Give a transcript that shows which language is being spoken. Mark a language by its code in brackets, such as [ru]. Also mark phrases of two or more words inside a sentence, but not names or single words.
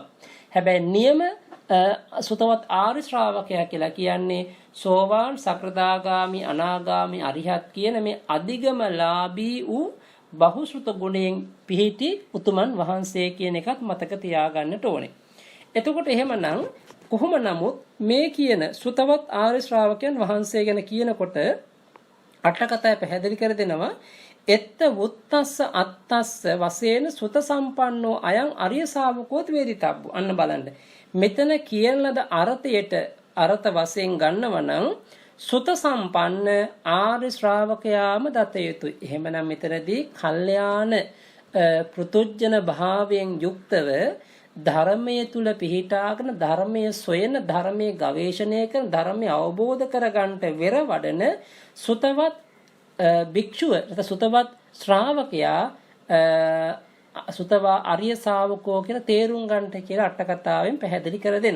[si] හැබැයි නියම සුතවත් ආර්ය ශ්‍රාවකයා කියලා කියන්නේ සෝවාන් සකෘදාගාමි අනාගාමි අරිහත් කියන මේ අධිගමලාභී වූ බහුසුත ගුණයෙන් පිහිටි උතුමන් වහන්සේ කියන එකත් මතක තියාගන්නට ඕනේ. එතකොට එහෙමනම් කොහොම නමුත් මේ කියන සුතවත් ආර්ය ශ්‍රාවකයන් වහන්සේ ගැන කියනකොට අටකතය පැහැදිලි කර දෙනවා [pi] එත්ත වුත්තස්ස අත්තස්ස වශයෙන් සුත සම්පන්නෝ අයං අරිය ශාවකෝත් වේදිතබ්බු [si] අන්න බලන්න මෙතන කියන ලද අර්ථයට අර්ථ වශයෙන් ගන්නව නම් සුත සම්පන්න ආර්ය ශ්‍රාවකයාම දත යුතුයි. එහෙමනම් මෙතනදී කල්යාණ පෘතුජන භාවයෙන් යුක්තව ධර්මයේ තුල පිහිටාගෙන ධර්මයේ සොයන ධර්මයේ ගවේෂණය කරන ධර්මයේ අවබෝධ කරගන්නට වෙර වඩන සුතවත් භික්ෂුව නැත්නම් සුතවත් ශ්‍රාවකයා [pi] සුතවා ආර්ය ශාවකෝ [si] කියලා තේරුම් ගන්නට කියලා අට කතාවෙන් පැහැදිලි කර දෙනවා.